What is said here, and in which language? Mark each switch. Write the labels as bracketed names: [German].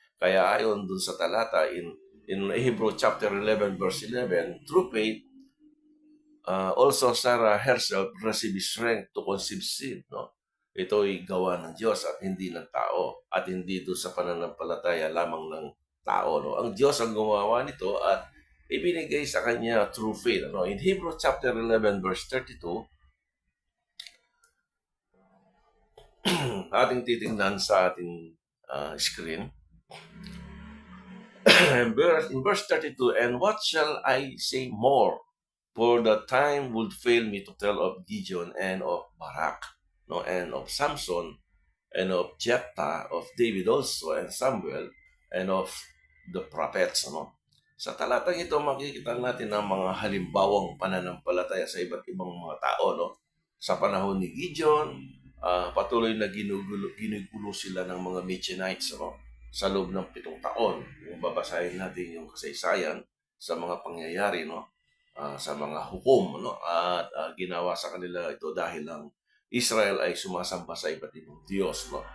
[Filipino] Kaya ayon dun sa talata [English] in Hebrew chapter 11 verse 11, through faith also Sarah herself received strength to conceive seed. [Filipino] Ito ay gawa ng Diyos at hindi ng tao, at hindi doon sa pananampalataya lamang ng tao. Ang Diyos ang gumawa nito at ibinigay sa kanya [English] through faith. [Filipino] In Hebrew chapter 11 verse 32, ating titingnan sa ating screen. [English] In verse 32, and what shall I say more? For the time would fail me to tell of Gideon and of Barak, and of Samson, and of Jephthah, of David also, and Samuel, and of the prophets. [Filipino] Sa talatang ito, makikita natin ang mga halimbawang pananampalataya sa iba't ibang mga tao. Sa panahon ni Gideon, patuloy na ginugulo sila ng mga Midianites sa loob ng 7 taon. Kung babasahin natin yung kasaysayan sa mga pangyayari, sa mga hukom, at ginawa sa kanila ito dahil ang Israel ay sumasamba sa iba't ibang Diyos.